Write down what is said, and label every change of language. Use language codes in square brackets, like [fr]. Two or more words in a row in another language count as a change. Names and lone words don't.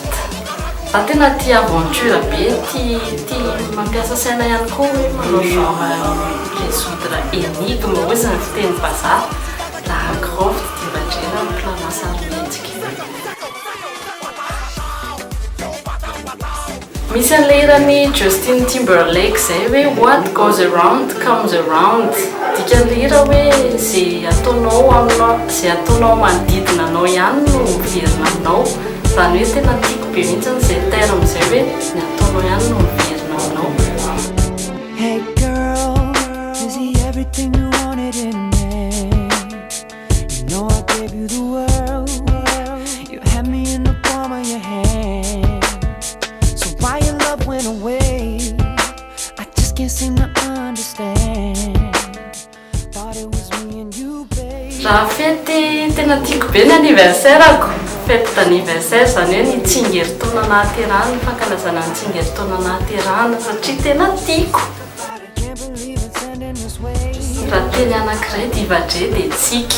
[mg] Za tena tia aventure be, tia mampiasa saina ihany koa hoe manao [fr] genre résoudre énigme [mg] hoy izany fiteny vazaha. Lara Croft divajé raha mpilalao sarimihetsika. Misy an'ilay hirany Justin Timberlake zay hoe [en] what goes around comes around. [mg] Dikan'ilay hira hoe izay ataonao aminao, izay ataonao manodidina anao ihany no miverina aminao. Zany hoe tena tiako be mihitsy izay terme izay hoe ny ataonao ihany no miverina aminao. [en] Hey girl, is he everything you wanted in a man? You know I gave you the world. You had me in the palm of your hand. So why your love went away? I just can't seem to understand. Thought it was me and you, babe. [mg] Raha fety tena tiako be ny anniversaire-ako. Fety d'anniversaire zany hoe ny tsingeritaona nahaterahana, ny fankalazana ny tsingeritaona nahaterahana satria tena tiako. Raha teny anankiray divajé dia tsiky.